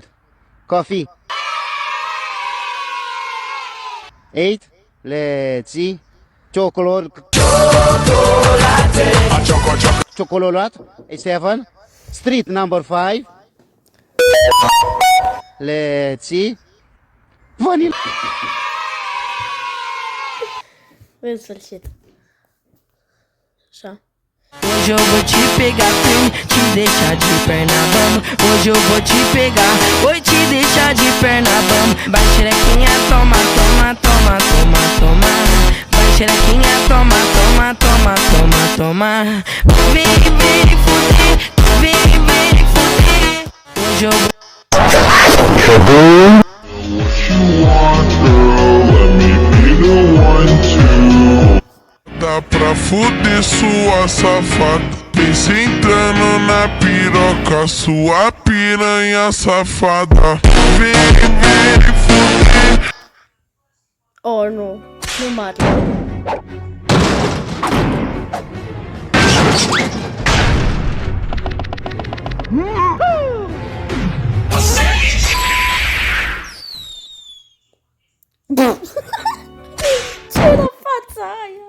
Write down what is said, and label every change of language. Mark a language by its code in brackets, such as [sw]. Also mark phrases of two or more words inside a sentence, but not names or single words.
[en] Coffee. 8. Let's see. Chocolate. 7. Street number 5. Let's see. Vanilla. [ro] În sfârșit. Așa. [pt] Hoje eu vou te pegar firme, te deixar de perna bamba. Hoje eu vou te pegar, vou te deixar de perna bamba. Vai xerequinha, toma, toma, toma, toma, toma. Vai xerequinha, toma, toma, toma, toma, toma. Vem, vem fuder, vem, vem fuder. Hoje eu vou... dá pra fuder sua safada. Vem sentando na piroca, sua piranha safada. Vem fuder. [ro] Oh, nu. Nu mate. Ce era fața aia?